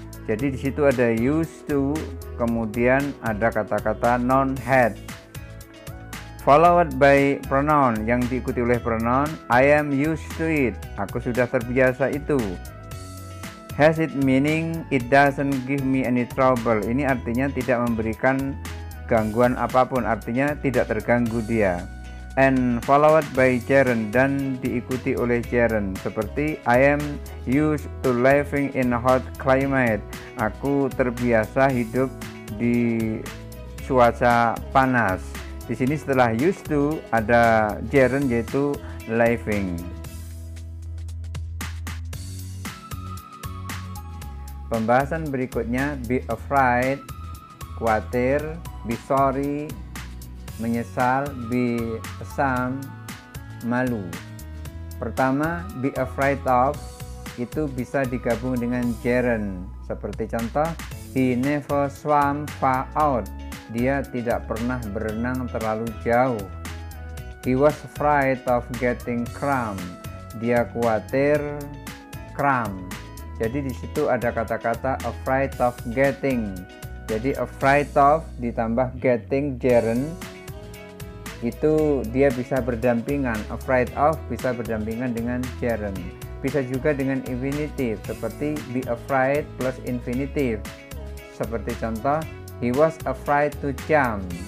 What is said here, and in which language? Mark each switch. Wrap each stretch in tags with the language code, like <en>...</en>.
<id>Jadi di situ ada used to, kemudian ada kata-kata noun had.</id> <en>Followed by pronoun</en> <id>yang diikuti oleh pronoun</id> <en>I am used to it.</en> <id>Aku sudah terbiasa itu.</id> <en>Has it meaning it doesn't give me any trouble.</en> <id>Ini artinya tidak memberikan gangguan apapun, artinya tidak terganggu dia.</id> <en>And followed by gerund</en> <id>dan diikuti oleh gerund seperti</id> <en>I am used to living in a hot climate.</en> <id>Aku terbiasa hidup di cuaca panas. Di sini setelah used to ada gerund yaitu living. Pembahasan berikutnya be afraid, khawatir, be sorry, menyesal, be ashamed, malu. Pertama, be afraid of itu bisa digabung dengan gerund. Seperti contoh,</id> <en>he never swam far out.</en> <id>Dia tidak pernah berenang terlalu jauh.</id> <en>He was afraid of getting cramp.</en> <id>Dia khawatir cramp. Jadi di situ ada kata-kata</id> <en>afraid of getting.</en> <id>Jadi afraid of ditambah getting gerund itu dia bisa berdampingan. Afraid of bisa berdampingan dengan gerund. Bisa juga dengan infinitive seperti be afraid plus infinitive. Seperti contoh,</id> <en>he was afraid to jump.</en>